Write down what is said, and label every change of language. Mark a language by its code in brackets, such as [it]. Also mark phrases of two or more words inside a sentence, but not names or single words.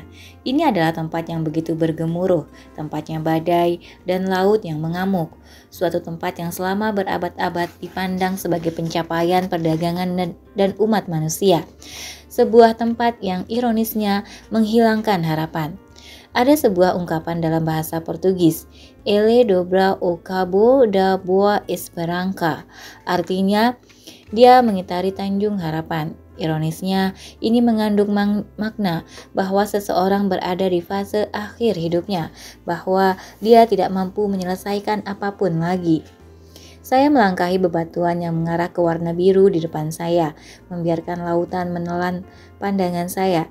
[id] Ini adalah tempat yang begitu bergemuruh, tempatnya badai dan laut yang mengamuk. Suatu tempat yang selama berabad-abad dipandang sebagai pencapaian perdagangan dan umat manusia. Sebuah tempat yang ironisnya menghilangkan harapan. Ada sebuah ungkapan dalam bahasa Portugis, [pt] Ele dobra o cabo da boa esperança. [id] Artinya, dia mengitari Tanjung Harapan. Ironisnya, ini mengandung makna bahwa seseorang berada di fase akhir hidupnya, bahwa dia tidak mampu menyelesaikan apapun lagi. Saya melangkahi bebatuan yang mengarah ke warna biru di depan saya, membiarkan lautan menelan pandangan saya.